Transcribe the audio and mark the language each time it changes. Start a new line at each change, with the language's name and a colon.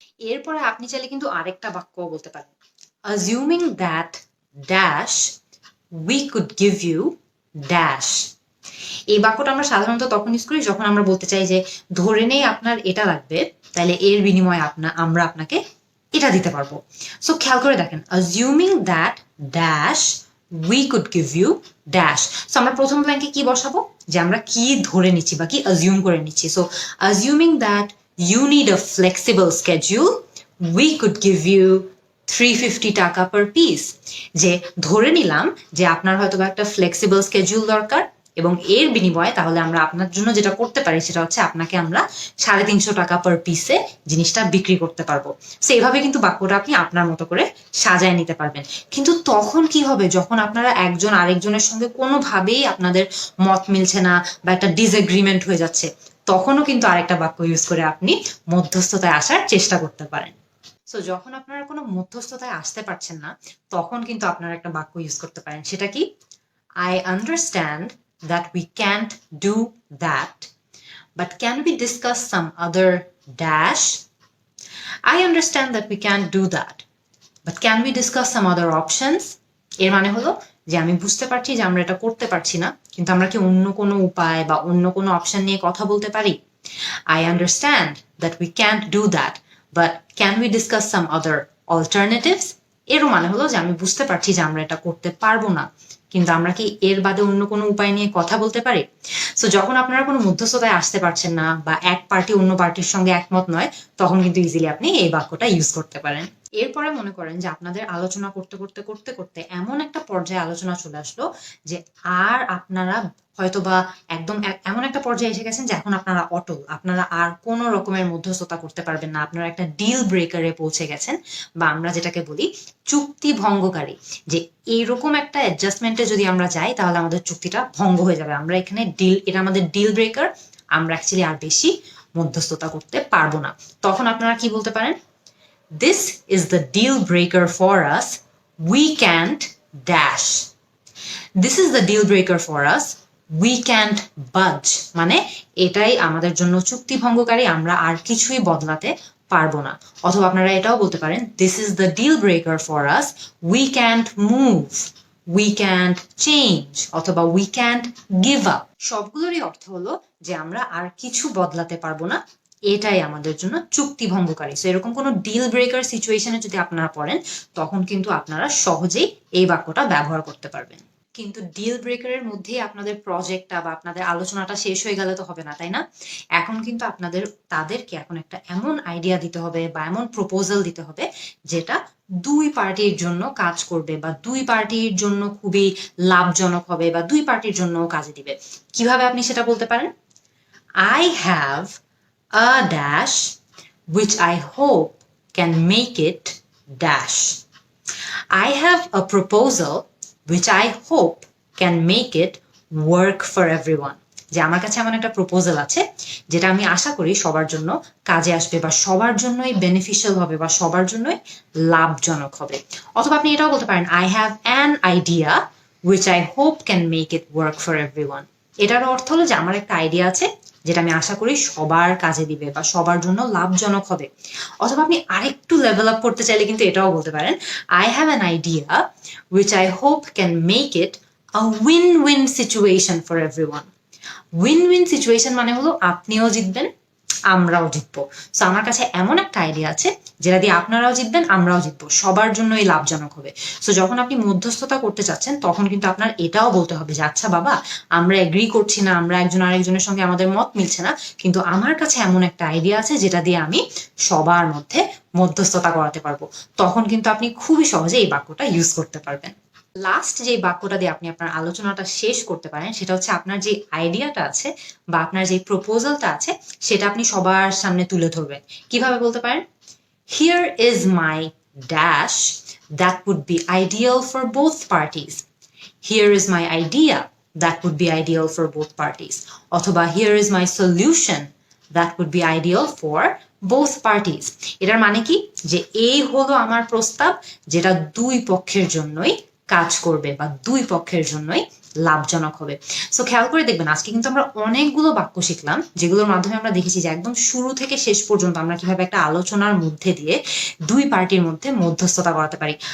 Bangla: এরপরে আপনি চাইলে কিন্তু আরেকটা বাক্য বলতে পারেন,
English: assuming that dash we could give you dash।
Bangla: এই বাক্যটা আমরা সাধারণত তখন ইউজ করি যখন আমরা বলতে চাই যে ধরে নেই আপনার এটা লাগবে তাহলে এর বিনিময়ে আমরা আপনাকে এটা দিতে পারবো। সো খেয়াল করে দেখেন
English: assuming that dash we could give you dash।
Bangla: So আমরা প্রথম ব্ল্যাঙ্কে কি বসাবো? যে আমরা কি ধরে নিচ্ছি বা কি
English: assume
Bangla: করে নিচ্ছি। So
English: assuming that you need a flexible schedule we could give you 350 taka per piece।
Bangla: যে ধরে নিলাম যে আপনার হয়তো একটা ফ্লেক্সিবল স্কেডিউল দরকার এবং এর বিনিময়ে তাহলে আমরা আপনার জন্য যেটা করতে পারি সেটা হচ্ছে আপনাকে আমরা 350 টাকা পার পিসে জিনিসটা বিক্রি করতে পারবো। সো এইভাবে কিন্তু বাক্যটা আপনি আপনার মতো করে সাজায় নিতে পারবেন। কিন্তু তখন কি হবে যখন আপনারা একজন আরেকজনের সঙ্গে কোনোভাবেই আপনাদের মত মিলছে না বা একটা ডিসএগ্রিমেন্ট হয়ে যাচ্ছে, তখনও কিন্তু আরেকটা বাক্য ইউজ করে আপনি মধ্যস্থতায় আসার চেষ্টা করতে পারেন। সো যখন আপনারা কোনো মধ্যস্থতায় আসতে পারছেন না তখন কিন্তু আপনারা একটা বাক্য ইউজ করতে পারেন। সেটা কি?
English: I understand that we can't do that, but can we discuss some other dash? I understand that we can't do that, but can we discuss some other options?
Bangla: এর মানে হলো যে আমি বুঝতে পারছি যে আমরা এটা করতে পারছি না, কিন্তু আমরা কি অন্য কোনো উপায় বা অন্য কোনো অপশন নিয়ে কথা বলতে পারি?
English: I understand that we can't do that, but can we discuss some other alternatives?
Bangla: এরও মানে হলো যে আমি বুঝতে পারছি যে আমরা এটা করতে পারবো না, কিন্তু আমরা কি এর বাদে অন্য কোনো উপায় নিয়ে কথা বলতে পারি? সো যখন আপনারা কোনো মধ্যস্থতায় আসতে পারছেন না বা এক পার্টি অন্য পার্টির সঙ্গে একমত নয়, তখন কিন্তু ইজিলি আপনি এই বাক্যটা ইউজ করতে পারেন। এরপরে মনে করেন যে আপনাদের আলোচনা করতে করতে করতে করতে এমন একটা পর্যায়ে আলোচনা চলে আসলো যে আর আপনারা হয়তোবা একদম এমন একটা পর্যায়ে এসে গেছেন যে এখন আপনারা অটল, আপনারা আর কোনো রকমের মধ্যস্থতা করতে পারবেন না, আপনারা একটা ডিল ব্রেকারে পৌঁছে গেছেন, বা আমরা যেটাকে বলি চুক্তি ভঙ্গকারী, যে এইরকম একটা অ্যাডজাস্টমেন্টে যদি আমরা যাই তাহলে আমাদের চুক্তিটা ভঙ্গ হয়ে যাবে, আমরা এখানে এটা আমাদের ডিল ব্রেকার, আমরা অ্যাকচুয়ালি আর বেশি মধ্যস্থতা করতে পারবো না। তখন আপনারা কি বলতে পারেন?
English: This is the deal breaker for us. We can't dash. This is the deal breaker for us. We can't budge.
Bangla: মানে এটাই আমাদের জন্য চুক্তি ভঙ্গকারী, আমরা আর কিছুই বদলাতে পারবো না। অথবা আপনারা এটাও বলতে পারেন,
English: This is the deal breaker for us. We can't move. We can't change.
Bangla: অথবা
English: we can't give up.
Bangla: সবগুলোরই অর্থ হলো যে আমরা আর কিছু বদলাতে পারবো না, এটাই আমাদের জন্য চুক্তি ভঙ্গকারী। সো এরকম কোনো ডিল ব্রেকার সিচুয়েশনে যদি আপনারা পড়েন, তখন কিন্তু আপনারা সহজেই এই বাক্যটা ব্যবহার করতে পারবেন। কিন্তু ডিল ব্রেকারের মধ্যেই আপনাদের প্রজেক্টটা বা আপনাদের আলোচনাটা শেষ হয়ে গেলে তো হবে না, তাই না? এখন কিন্তু তাদেরকে এখন একটা এমন আইডিয়া দিতে হবে বা এমন প্রপোজাল দিতে হবে যেটা দুই পার্টির জন্য কাজ করবে বা দুই পার্টির জন্য খুবই লাভজনক হবে বা দুই পার্টির জন্য কাজে দিবে। কিভাবে আপনি সেটা বলতে পারেন?
English: I have a dash which I hope can make it dash. I have a proposal which I hope can make it work for everyone.
Bangla: যে আমার কাছে এমন একটা প্রপোজাল আছে যেটা আমি আশা করি সবার জন্য কাজে আসবে বা সবার জন্যই বেনিফিশিয়াল হবে বা সবার জন্যই লাভজনক হবে। অথবা আপনি এটাও বলতে পারেন,
English: I have an idea which I hope can make it work for everyone.
Bangla: এটার অর্থ হলো যে আমার একটা আইডিয়া আছে যেটা আমি আশা করি সবার কাজে দিবে বা সবার জন্য লাভজনক হবে। অথবা আপনি আরেকটু লেভেল আপ করতে চাইলে কিন্তু এটাও বলতে পারেন,
English: I have an idea which I hope can make it a win-win situation for everyone.
Bangla: Win-win situation মানে হলো আপনিও জিতবেন, আমরাও জিতবো। সো আমার কাছে এমন একটা আইডিয়া আছে যেটা দিয়ে আপনারাও জিতবেন, আমরাও জিতবো, সবার জন্যই লাভজনক হবে। সো যখন আপনি মধ্যস্থতা করতে চাচ্ছেন তখন কিন্তু আপনার এটাও বলতে হবে যে আচ্ছা বাবা, আমরা এগ্রি করছি না, আমরা একজন আরেকজনের সঙ্গে আমাদের মত মিলছে না, কিন্তু আমার কাছে এমন একটা আইডিয়া আছে যেটা দিয়ে আমি সবার মধ্যে মধ্যস্থতা করাতে পারবো। তখন কিন্তু আপনি খুবই সহজে এই বাক্যটা ইউজ করতে পারবেন। লাস্ট যে বাক্যটা দিয়ে আপনি আপনার আলোচনাটা শেষ করতে পারেন সেটা হচ্ছে আপনার যে আইডিয়াটা আছে বা আপনার যে প্রপোজালটা আছে সেটা আপনি সবার সামনে তুলে ধরবেন। কিভাবে বলতে পারেন?
English: Here is my dash that would be ideal for both parties. Here is my idea that would be ideal for both parties.
Bangla: অথবা
English: here is my solution that would be ideal for both parties.
Bangla: এটার মানে কি? যে এই হলো আমার প্রস্তাব যেটা দুই পক্ষের জন্যই কাজ করবে বা দুই পক্ষের জন্যই লাভজনক হবে। সো খেয়াল করে দেখবেন, আজকে কিন্তু আমরা অনেকগুলো বাক্য শিখলাম যেগুলোর মাধ্যমে আমরা দেখেছি যে একদম শুরু থেকে শেষ পর্যন্ত আমরা কিভাবে একটা আলোচনার মধ্যে দিয়ে দুই পার্টির মধ্যে মধ্যস্থতা করাতে পারি।